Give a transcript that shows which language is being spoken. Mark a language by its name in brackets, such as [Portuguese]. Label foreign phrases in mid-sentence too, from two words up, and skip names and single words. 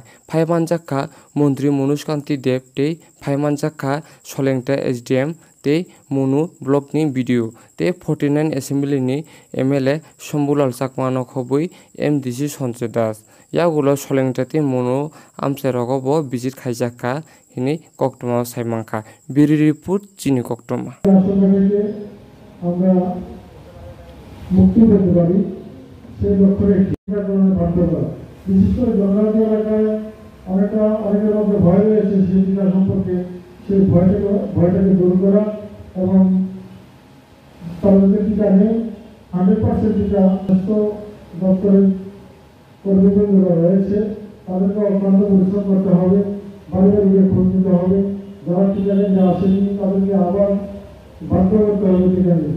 [Kok Borok] Phaimanjaka Mantri Manuskanti Dev tei phaimanjaka Solengta SDM tei Monu block ni video tei 49 Assembly ni MLA Shambulal Chakmano khobui MDC Sanjay Das. Yagulo Solengta tei Monu amcherogo bo visit khaijaka hini koktoma saimangkha. Biri report chini koktoma. [Bangla] আমরা মুক্তি পেতে পারি সেই লক্ষ্যে টিকাকরণের বাধ্যতা বিশেষ করে জনজাতি এলাকায় অনেকের মধ্যে ভয় রয়েছে সেই টিকা সম্পর্কে সেই ভয়টাকে দূর করা এবং তাদের টিকা নেই 100% টিকা স্বাস্থ্য দপ্তরের কর্মীবৃন্দরা রয়েছে তাদেরকে অক্লান্ত পরিশ্রম করতে হবে বাড়ি বাড়ি খোঁজ নিতে হবে যারা টিকা নিতে আসেনি তাদেরকে আবার বাধ্য করতে হবে টিকা নিতে।